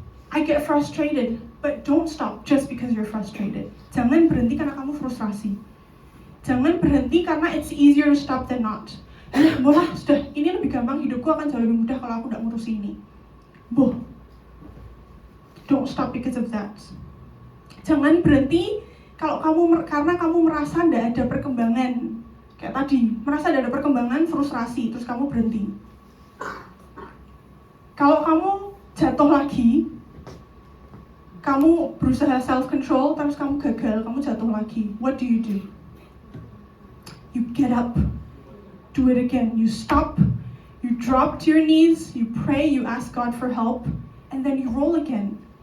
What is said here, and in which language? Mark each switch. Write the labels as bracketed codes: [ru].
[en] I get frustrated, but don't stop just because you're frustrated. [id] Jangan berhenti karena kamu frustrasi. Jangan berhenti karena [en] it's easier to stop than not. [id] Bolah, sudah, ini lebih gampang, hidupku akan jauh lebih mudah kalau aku tidak ngurusi ini. [en] Don't stop because of that. [id] Jangan berhenti karena kamu merasa tidak ada perkembangan. Kayak tadi, merasa tidak ada perkembangan, frustrasi, terus kamu berhenti. Kalau kamu jatuh lagi, kamu berusaha self-control, terus kamu gagal, kamu jatuh lagi. [en] What do? You get up, do it again. You stop, you drop to your knees, you pray, you ask God for help, and then you roll again.